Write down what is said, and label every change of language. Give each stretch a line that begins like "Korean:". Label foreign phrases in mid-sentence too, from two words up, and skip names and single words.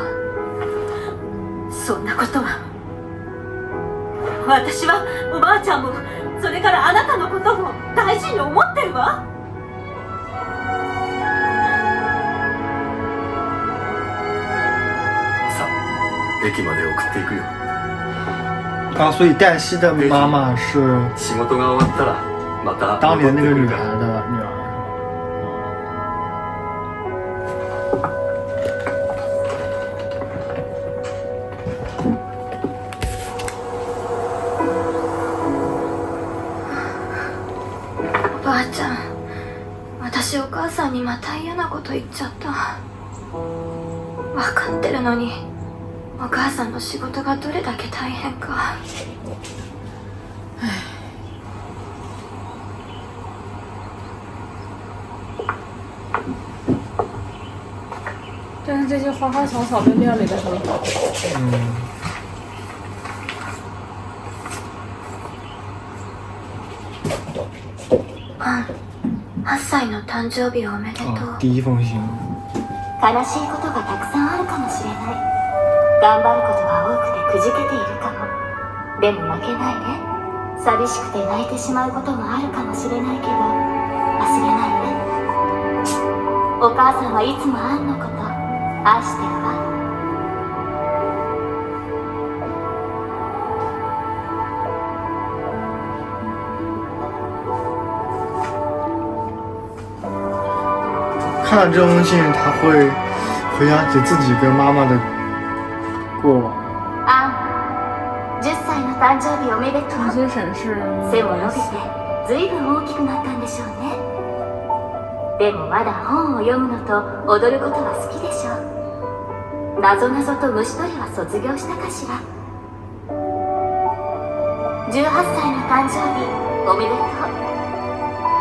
Japanese: そんなことは。私はおばあちゃんもそれからあなたのことも大事に思ってるわ。さあ駅まで送っていくよ。
Chinese: 啊，所以黛西的妈妈是
Japanese: 仕事が終わったらまた
Chinese: 当年那个女孩
Japanese: 戻ってくるから。
Chinese: 的女儿。
Japanese: おばあちゃん、私お母さんにまた嫌なこと言っちゃった。分かってるのにお母さんの仕事がどれだけ大変か。
Chinese: 但是这些花花草草被料理的很好。
Japanese: あん、8歳の誕生日おめでとう。
Chinese: 啊，第一封信。
Japanese: 悲しいことがたくさんあるかもしれない。頑張ることが多くてくじけているかも。でも負けないで。寂しくて泣いてしまうこともあるかもしれないけど忘れないで。お母さんはいつもアンのこと愛してるわ。
Chinese: 看了这封信，他会回想起自己跟妈妈的过往。
Japanese: アン、10歳の誕生日おめでとう。
Chinese: 重新审视
Japanese: 背も伸びてずいぶん大きくなったんでしょうね。でもまだ本を読むのと踊ることは好きでしょう。なぞなぞと虫取りは卒業したかしら。18歳の誕生日おめでとう。